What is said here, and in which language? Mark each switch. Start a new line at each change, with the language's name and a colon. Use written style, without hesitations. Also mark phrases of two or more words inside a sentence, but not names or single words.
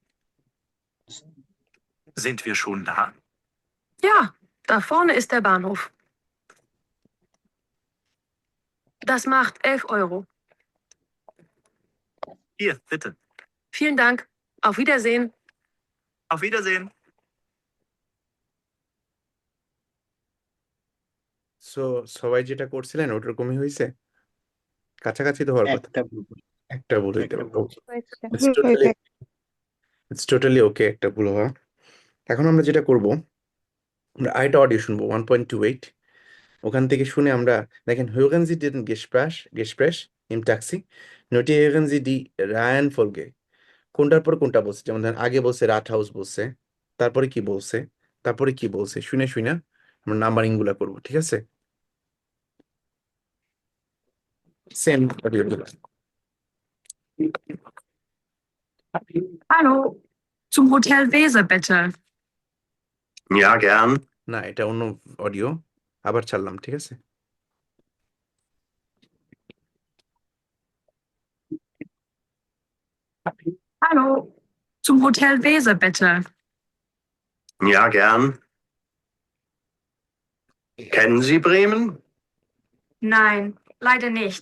German: Sind wir schon da? Ja, da vorne ist der Bahnhof. Das macht 11 Euro. Hier, bitte. Vielen Dank. Auf Wiedersehen. Auf Wiedersehen.
Bangla: সো সবাই যেটা করছিলেন ওরকমই হয়েছে কাছাকাছি তো হওয়ার কথা একটা ভুল করছি, একটা ভুল হইতে একটা পারে ভুল। হয়েছে।
English: it's totally okay
Bangla: একটা ভুল হওয়া এখন আমরা যেটা করব আমরা আরেকটা অডিও শুনবো 1.28 ওখান থেকে শুনে আমরা দেখেন
German: hören Sie den Gespräch im Taxi notieren Sie die Reihenfolge
Bangla: কোনটার পর কোনটা বলছে যেমন ধরেন আগে বলছে রাটহাউস বলছে তারপরে কি বলছে তারপরে কি বলছে শুনে শুনে আমরা নাম্বারিং গুলা করবো ঠিক আছে
English: same audio
German: Hallo. Zum Hotel Weser, bitte. Ja, gern.
Bangla: না এটা অন্য অডিও আবার ছাড়লাম ঠিক আছে
German: Hallo. Zum Hotel Weser, bitte. Ja, gern. Kennen Sie Bremen? Nein, leider nicht.